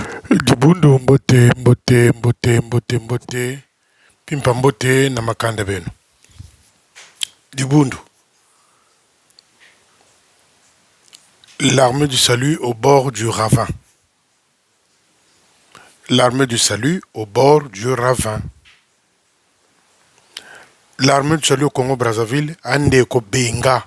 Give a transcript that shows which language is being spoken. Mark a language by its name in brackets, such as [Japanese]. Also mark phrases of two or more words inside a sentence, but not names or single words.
[Kongo] Dibundu mbote mbote mbote mbote mbote pimpa mbote na makanda beno. Dibundu. [French] L'armée du salut au bord du ravin. L'armée du salut au bord du ravin. L'armée du salut au Congo-Brazzaville, Andeko Benga.